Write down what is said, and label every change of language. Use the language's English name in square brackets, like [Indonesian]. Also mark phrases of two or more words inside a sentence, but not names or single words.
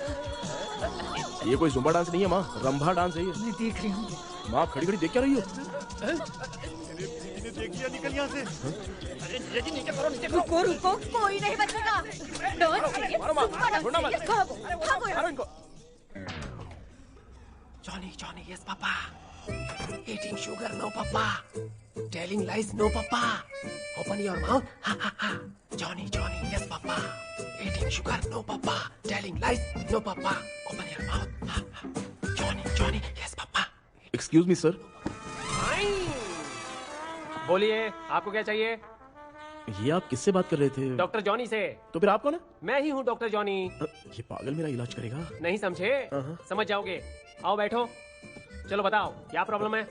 [Hindi] ये कोई जुम्बा डांस नहीं है माँ, रंभा डांस है ये। मैं देख रही हूँ। माँ खड़ी खड़ी देख क्या रही हो? निकल यहाँ से। रुको रुको, कोई नहीं बचेगा। डांस चाहिए, जुम्बा डांस चाहिए। भागो, भागो यहाँ से। [English] Johnny, Johnny, yes, Papa. Eating sugar, no, Papa. Telling lies, no, Papa. Open your mouth, ha ha ha. Johnny, Johnny, yes, Papa. Eating sugar, no, Papa. Telling lies, no, Papa. Open your mouth, ha ha. Johnny, Johnny, yes, Papa. excuse me sir. [Hindi] बोलिए, आपको क्या चाहिए? ये आप किससे बात कर रहे थे? डॉक्टर जॉनी से। तो फिर आप कौन है? मैं ही हूँ डॉक्टर जॉनी। ये पागल मेरा इलाज करेगा? नहीं समझे? समझ जाओगे। आओ बैठो, चलो बताओ क्या प्रॉब्लम है?